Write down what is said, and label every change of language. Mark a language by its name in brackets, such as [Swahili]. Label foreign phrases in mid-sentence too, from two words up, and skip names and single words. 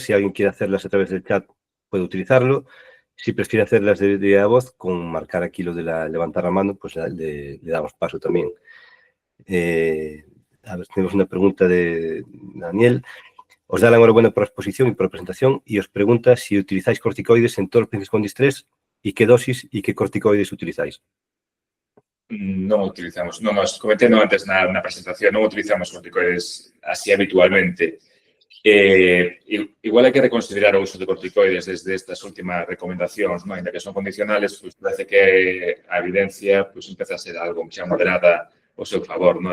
[Spanish] Si alguien quiere hacerlas a través del chat, puede utilizarlo. Si prefiere hacerlas de a voz, con marcar aquí lo de levantar la mano, pues le damos paso también. A ver, tenemos una pregunta de Daniel. Os da la enhorabuena por la exposición y por la presentación y os pregunta si utilizáis corticoides en todos los pacientes con distrés y qué dosis y qué corticoides utilizáis. [Galician] Non utilizamos, non os comentei antes na presentación, non utilizamos corticoides así habitualmente. Igual hai que reconsiderar o uso de corticoides desde estas últimas recomendacións, non? Ainda que son condicionales, pues, parece que a evidencia pues, empeza a ser algo xa moderada ao seu favor, non?